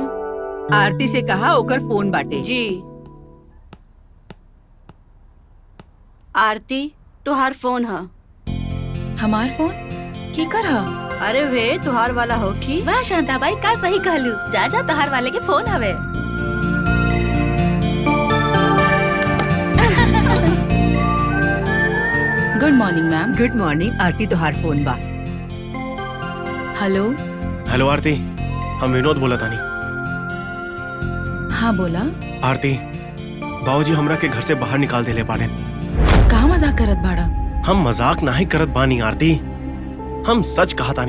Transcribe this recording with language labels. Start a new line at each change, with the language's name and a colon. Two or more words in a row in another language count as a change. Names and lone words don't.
Bhojpuri: आरती से कहा ओकर फोन बाटे। जी। आरती, तुहार फोन है। हमार फोन के कर हा? अरे वे तुहार वाला हो की? वाह शांता बाई, का सही कहलू। जा जा, तोहार वाले के फोन हवे।
English: good morning ma'am. good morning.
Bhojpuri: आरती, तोहार फोन बा। हेलो। हेलो आरती, हम विनोद बोला तानी। हाँ बोला। आरती, बाबूजी हमरा के घर से बाहर निकाल देले बाड़े। कहा मजाक करत बाड़ा? हम मजाक नहीं करत बानी आरती, हम सच कहा तानी।